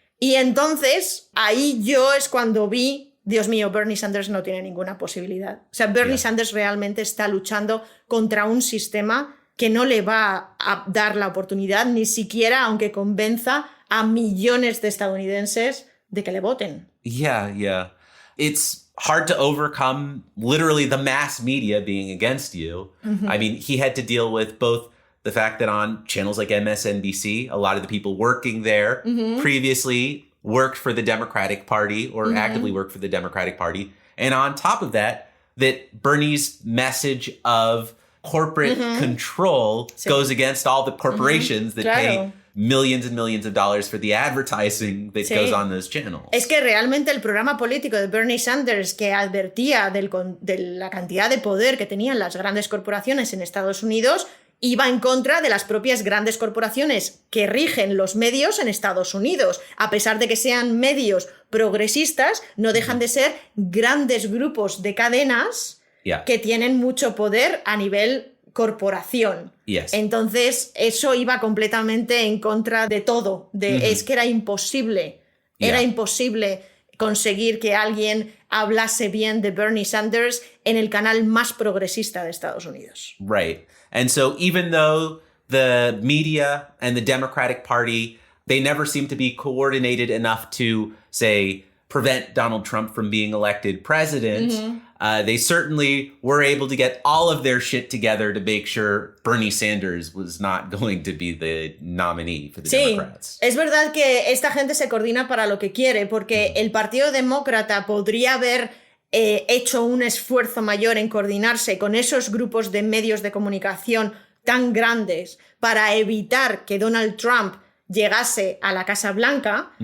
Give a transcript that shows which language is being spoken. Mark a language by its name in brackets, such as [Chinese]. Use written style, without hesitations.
[Spanish] Y entonces ahí yo es cuando vi, Dios mío, Bernie Sanders no tiene ninguna posibilidad. O sea, Bernie Sanders realmente está luchando contra un sistema que no le va a dar la oportunidad, ni siquiera aunque convenza a millones de estadounidenses de que le voten. [English] Yeah, yeah. It's hard to overcome literally the mass media being against you. I mean, he had to deal with both the fact that on channels like MSNBC, a lot of the people working there previously worked for the Democratic Party or actively worked for the Democratic Party. And on top of that, that Bernie's message of corporate control goes against all the corporations that pay millions and millions of dollars for the advertising that goes on those channels. [Spanish] Es que realmente el programa político de Bernie Sanders, que advertía de la cantidad de poder que tenían las grandes corporaciones en Estados Unidos, iba en contra de las propias grandes corporaciones que rigen los medios en Estados Unidos. A pesar de que sean medios progresistas, no dejan de ser grandes grupos de cadenas que tienen mucho poder a nivel corporación. [English] Yes. [Spanish] Entonces, eso iba completamente en contra de todo. Es que era imposible. Era imposible conseguir que alguien hablase bien de Bernie Sanders en el canal más progresista de Estados Unidos. [English] Right. And so even though the media and the Democratic Party, they never seem to be coordinated enough to, say, prevent Donald Trump from being elected president, they certainly were able to get all of their shit together to make sure Bernie Sanders was not going to be the nominee for the Democrats. [Spanish] Es verdad que esta gente se coordina para lo que quiere, porque el Partido Demócrata podría haber hecho un esfuerzo mayor en coordinarse con esos grupos de medios de comunicación tan grandes para evitar que Donald Trump llegase a la Casa Blanca.